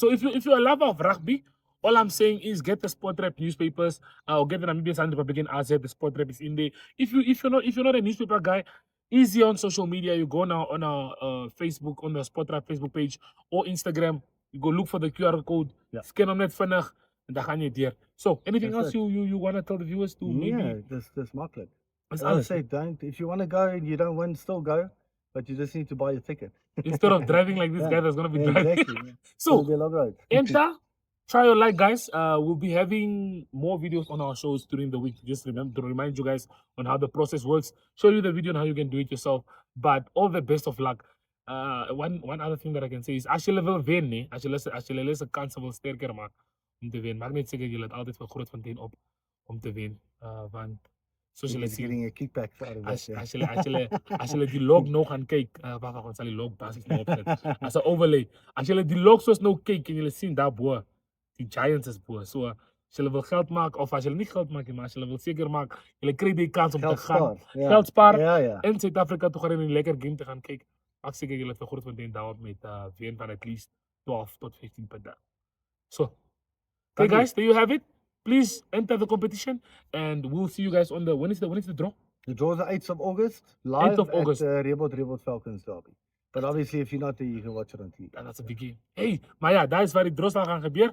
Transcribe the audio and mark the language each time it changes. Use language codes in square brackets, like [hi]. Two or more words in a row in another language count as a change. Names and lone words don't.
[en] So if you're a lover of rugby, all I'm saying is get the Sport Rep newspapers or get the Namibian Sun Republican RZ. The Sport Rep is in there. If you're not a newspaper guy, easy on social media. You go now on our Facebook, on the Sport Rep Facebook page or Instagram. You go look for the QR code. Yeah. [af] Scan hom net vinnig en dan gaan jy deur. [en] So anything That's else you want to tell the viewers to Yeah, maybe? that's makkelijk. That's As I [af] alles. [en] say, if you want to go and you don't win, still go, but you just need to buy a ticket. Instead of driving like this Yeah. guy that's gonna be Yeah, driving. exactly. So It'll be a long road. enter, try your luck, guys. We'll be having more videos on our shows during the week. Just remember to remind you guys on how the process works, show you the video on how you can do it yourself. But all the best of luck. One other thing that I can say is [af] as jy wil wen, nee, as jy les 'n kans wil sterker maak om te wen. Maak net seker jy laat altyd vir Grootfontein op om te wen. Want soos julle [en] He's [af] sien, [en] getting a kickback out of [af] as [en] that. [af] as jy die log nou gaan kyk, wag ons sal die log basies nou opsit. As 'n overlay. As jy die log soos nou kyk en jy sien daar bo, die Giants is bo. So as jy wil geld maak of as jy nie geld maak nie, maar as jy wil seker maak, jy kry die kans om te Geld gaan. spaar. Ja. Geld spaar Ja, ja. in Suid-Afrika toe gaan en 'n lekker game te gaan kyk. Maak seker jy het vir Grootfontein daarop met wen van [en] at least [af] 12 tot 15 punte. [en] So, okay Thank you. guys, there you have it. Please enter the competition and we'll see you guys on the when is the draw? The draw is the 8th of August, live 8th of August. at Reebok Falcons Derby. But obviously, if you're not there, you can watch it on TV. And that's a big game. [af] Hey, maar ja, daar is waar die draw sal gaan gebeur.